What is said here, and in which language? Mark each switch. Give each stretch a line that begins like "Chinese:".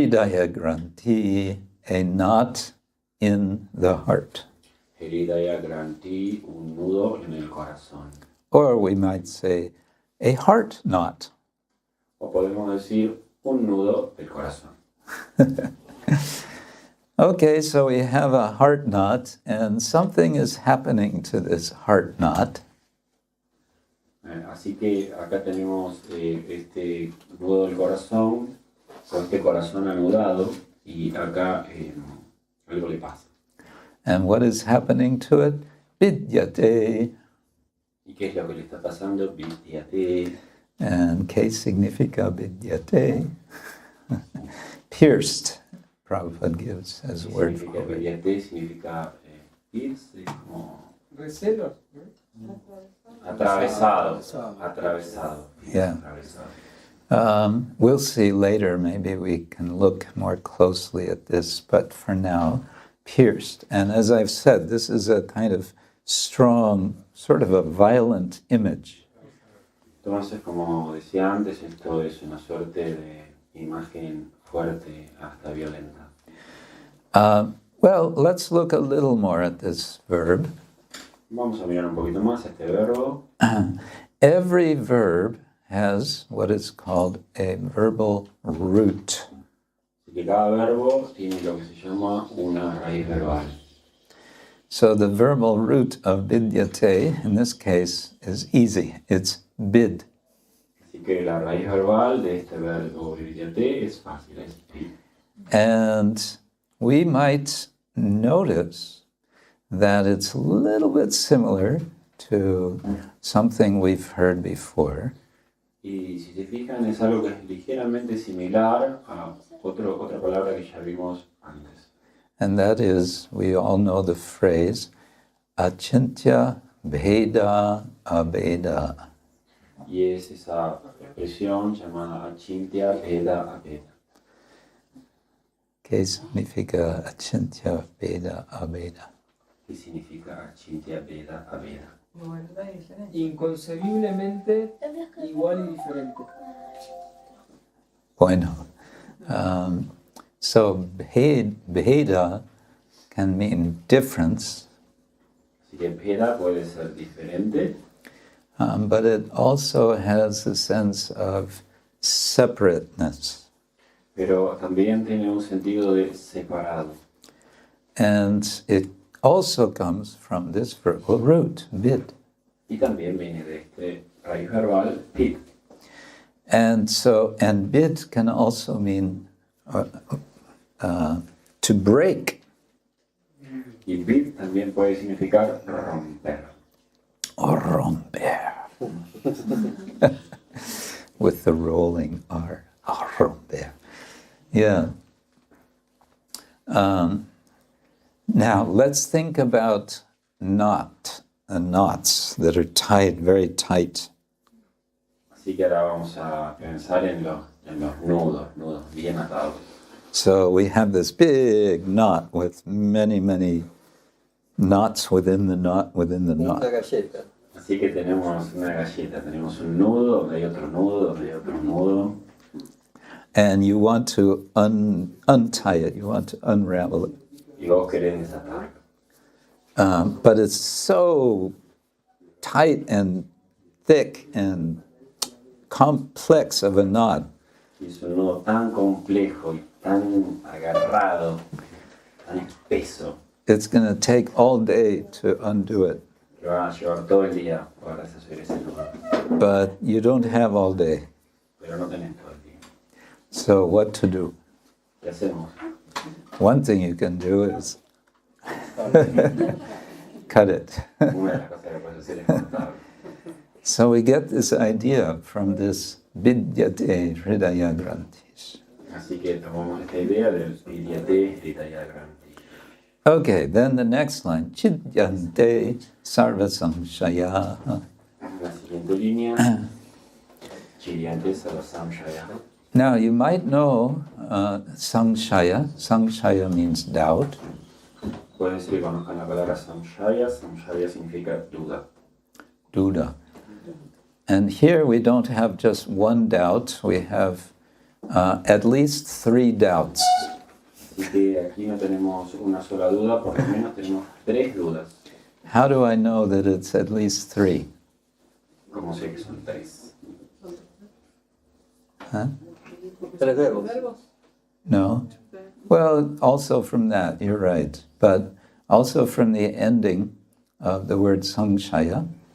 English: Hṛdaya-granthi, a knot in the heart.
Spanish: Hṛdaya-granthi, un nudo en el corazón.
English: Or we might say, a heart knot.
Spanish: O podemos decir un nudo del corazón.
English: Okay, so we have a heart knot, and something is happening to this heart knot.
Spanish: Así que acá tenemos este nudo del corazón, con este corazón anudado, y acá algo le pasa.
English: And what is happening to it?
Sanskrit: Vidyate.
Spanish: ¿Y qué es lo que le está pasando?
Sanskrit: Vidyate.
Spanish: And ¿qué significa vidyate?
English: Pierced. Prabhupada gives as a word for it.
Spanish: Vidyate significa irse, como Recelo. atravesado. Atravesado.
English: Yeah.
Spanish: Atravesado.
English: We'll see later, maybe we can look more closely at this, but for now, pierced. And as I've said, this is a kind of strong, sort of a violent image.
Spanish: Entonces, como decía antes, esto es una suerte de imagen fuerte hasta violenta.
English: Well, let's look a little more at this verb.
Spanish: Vamos a mirar un poquito más este verbo.
English: Every verb has what is called a verbal root.
Spanish: Así que cada verbo tiene lo que se llama una raíz verbal.
English: So the verbal root of vidyate, in this case, is easy. It's bid.
Spanish: Así que la raíz verbal de este verbo vidyate es fácil, es vid.
English: And we might notice that it's a little bit similar to something we've heard before.
Spanish: Y si se fijan, es algo que es ligeramente similar a otra palabra que ya vimos antes.
English: And that is, we all know the phrase, achintya bheda abheda.
Spanish: Y es esa expresión llamada achintya bheda abheda. ¿Qué significa achintya bheda abheda? ¿Qué significa achintya bheda abheda? Inconcebiblemente igual y diferente. Bueno.
English: So bheda can mean difference,
Spanish: Así que bheda puede ser diferente,
English: but it also has a sense of separateness.
Spanish: pero también tiene un sentido de separado.
English: And it also comes from this verbal root, vid.
Spanish: Y también viene de este raíz verbal vid.
English: And vid can also mean to break.
Spanish: Y vid también puede significar romper. O romper.
English: With the rolling R.
Spanish: O romper.
English: Yeah. Now, let's think about knots that are tied, very tight.
Spanish: Así que ahora vamos a pensar en los nudos bien atados.
English: So we have this big knot with many, many knots within the knot within the knot.
Spanish: Una galleta. Así que tenemos una galleta, tenemos un nudo, donde hay otro nudo, donde hay otro nudo.
English: And you want to untie it, you want to unravel it.
Spanish: Y vos querés desatar.
English: But it's so tight and thick and complex of a knot.
Spanish: Y es un nudo tan complejo y tan agarrado, tan espeso,
English: It's going to take all day to undo it.
Spanish: que va a llevar todo el día para deshacer ese nudo.
English: But you don't have all day.
Spanish: Pero no tenés todo el día.
English: So what to do?
Spanish: ¿Qué hacemos?
English: One thing you can do is cut it.
Spanish: Una de las cosas que puedes hacer es cortar.
English: So we get this idea from this vidyate hṛdaya-granthi.
Spanish: Así que tomamos esta idea del vidyate hṛdaya-granthi.
English: Okay, then the next line, chidyante sarvasamshaya.
Spanish: La siguiente línea, chidyante sarvasamshaya.
English: Now you might know samshaya. Samshaya means doubt.
Spanish: Pueden ser que conozcan la palabra samshaya. Samshaya significa duda. Duda.
English: And here we don't have just one doubt, we have at least 3 doubts.
Spanish: Así que aquí no tenemos una sola duda, por lo menos tenemos 3 dudas.
English: How do I know that it's at least 3?
Spanish: ¿Cómo sé que son 3? Huh? Tres verbos. No?
English: Well, also from that, you're right. But also from the ending of the word samshaya.